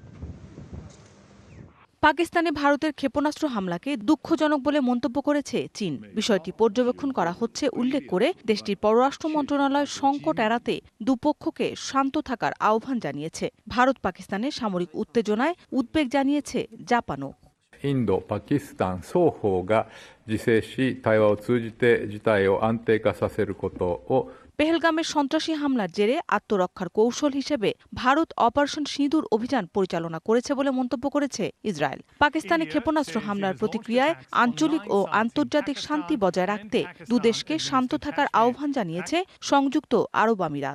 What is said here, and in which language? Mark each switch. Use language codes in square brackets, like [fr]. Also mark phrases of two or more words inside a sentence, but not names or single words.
[bn] পাকিস্তানে ভারতের ক্ষেপণাস্ত্র হামলাকে দুঃখজনক বলে মন্তব্য করেছে চীন। বিষয়টি পর্যবেক্ষণ করা হচ্ছে উল্লেখ করে দেশটির পররাষ্ট্র মন্ত্রণালয় সংকট এড়াতে দুপক্ষকে শান্ত থাকার আহ্বান জানিয়েছে। ভারত পাকিস্তানের সামরিক উত্তেজনায় উদ্বেগ জানিয়েছে জাপানও। [ja] インド、パキスタン双方が自制し、対話を通じて事態を安定化させることを [bn] পেহেলগামের সন্ত্রাসী হামলার জেরে আত্মরক্ষার কৌশল হিসেবে ভারত অপারেশন সিঁদুর অভিযান পরিচালনা করেছে বলে মন্তব্য করেছে ইসরায়েল। পাকিস্তানে ক্ষেপণাস্ত্র হামলার প্রতিক্রিয়ায় আঞ্চলিক ও আন্তর্জাতিক শান্তি বজায় রাখতে দুদেশকে শান্ত থাকার আহ্বান জানিয়েছে সংযুক্ত আরব আমিরাত।